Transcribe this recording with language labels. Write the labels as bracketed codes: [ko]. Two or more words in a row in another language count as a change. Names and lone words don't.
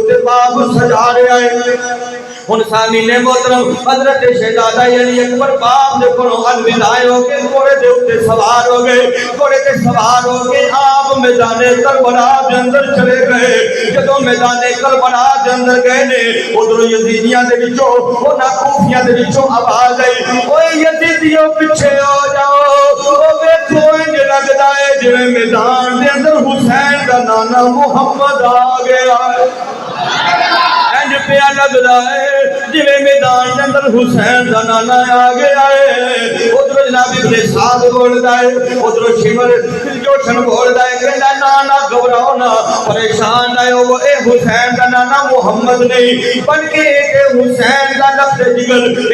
[pa] اوپر باپ سجا رہا ہے ان سامنے محترم حضرت شہزادہ یعنی اکبر باپ دے کولوں الوداع ہو کے گھوڑے دے اوپر سوار ہو گئے گھوڑے تے سوار ہو کے آپ میدان کربلا دے اندر چلے گئے جدوں میدان کربلا دے اندر گئے نے ادھر یزیدیاں دے وچوں انہاں کوفیاں دے وچوں آواز آئی اوے یزیدیوں پیچھے ہو جاؤ او ویکھو انج لگدا ہے جویں میدان دے اندر حسین دا نانا محمد آ گیا انج پیا لگدا ہے جویں میدان دے اندر حسین دا نانا آ گیا ہے ادھر جناب ابن سعد بولدا ہے ادھر شمر جوشن بولدا ہے کہندا نانا گھبراؤ نہ پریشان نہ ہو اے حسین دا نانا محمد نہیں بلکہ اے حسین دا لفظ جگر